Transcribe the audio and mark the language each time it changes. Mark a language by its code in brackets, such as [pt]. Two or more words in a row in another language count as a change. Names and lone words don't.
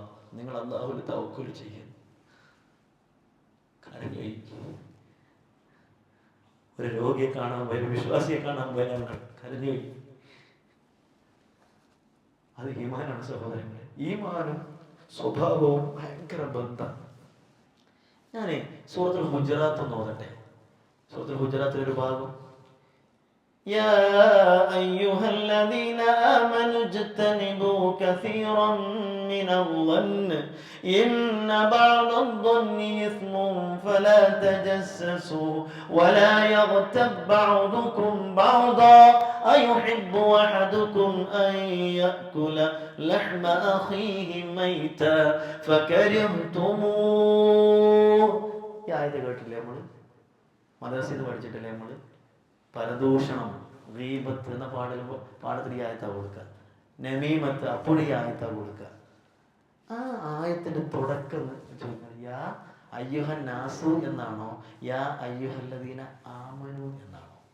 [ml] നിങ്ങൾ അള്ളാഹുവിൽ തവക്കുൽ ചെയ്യുന്നു. ഒരു രോഗിയെ കാണാൻ പോയി, ഒരു വിശ്വാസിയെ കാണാൻ പോയി, ഞങ്ങൾ കരഞ്ഞുപോയി. അത് ഈമാനാണ് സഹോദരങ്ങളെ. ഈമാനും സ്വഭാവവും ഭയങ്കര ബന്ധം. ഞാനേ സൂറത്തുൽ ഹുജറാത്ത് ഒന്ന് ഓതട്ടെ. സൂറത്തുൽ ഹുജറാത്തിൽ ഒരു ഭാഗം [ar] يا أيها الذين آمنوا اجتنبوا كثيرا من الظن إن بعض الظن إثم فلا تجسسوا ولا يغتب بعضكم بعضا أيحب أحدكم أن يأكل لحم أخيه ميتا فكرهتموه. [ml] ഈ ആയത്ത് കേട്ടില്ലേ? നമ്മൾ മദ്രസയിൽ നിന്ന് പഠിച്ചിട്ടില്ലേ? നമ്മൾ പരദൂഷണം, ഗീബത്ത് എന്ന പാഠത്തിൽ ഈ ആയത്താ കൊടുക്കുക. നമീമത്ത് അപ്പോൾ ഈ ആയത്താ കൊടുക്കുക. ആ ആയത്തിന്റെ തുടക്കം [ar] يا أيها الناس [ml] എന്നാണോ, [ar] يا أيها الذين آمنوا [ml] എന്നാണോ?